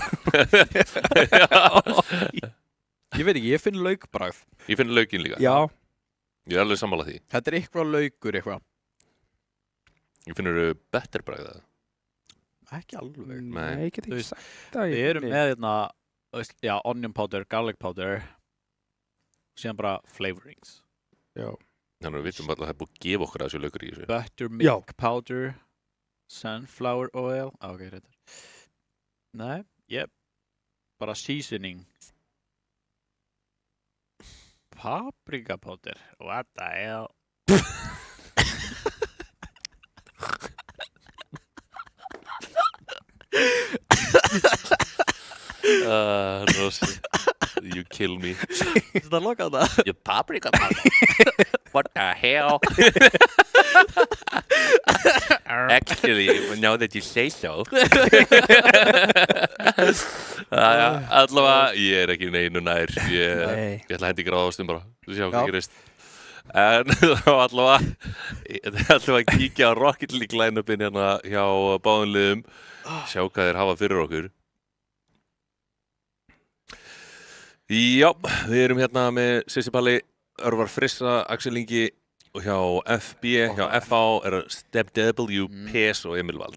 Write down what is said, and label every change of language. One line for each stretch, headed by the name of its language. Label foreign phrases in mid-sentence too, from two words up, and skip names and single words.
Icelandic: Ég veit ekki, ég finn laukbragð. Ég finn laukinn líka. Já. Ég er alveg sammála því. Þetta er eitthvað laukur eitthvað. Ég finnur better bragð það. Ekki alveg. Nei, ég get ekki sagt það. Við erum með hérna, já,
English: onion powder, garlic powder,
Icelandic: síðan bara flavorings. Já. Þannig að við vitum alltaf að það er búið að gefa okkur að þessu laukur í þessu.
English: Buttermilk powder, sunflower oil,
Icelandic: ok, þetta. Nei, bara seasoning.
English: Paprika powder, what the hell? Rosi, you kill me.
Icelandic: Þetta er lokað það.
English: Your paprika powder. What the hell? Actually, now that you say so.
Icelandic: Allavega, ég er ekki neinu nær. Ég ætla að hendi gráðastum bara. Þú sjá hvað gerist. En allavega, ég ætla að kíkja á Rocket League line-upin hérna hjá báðum liðum. Sjá hvað þeir hafa fyrir okkur. Já, við erum hérna með Sissi Palli, Örvar Frissa, Axel Ingi og hjá FB, hjá FA er Step W, PES og Emil Vald.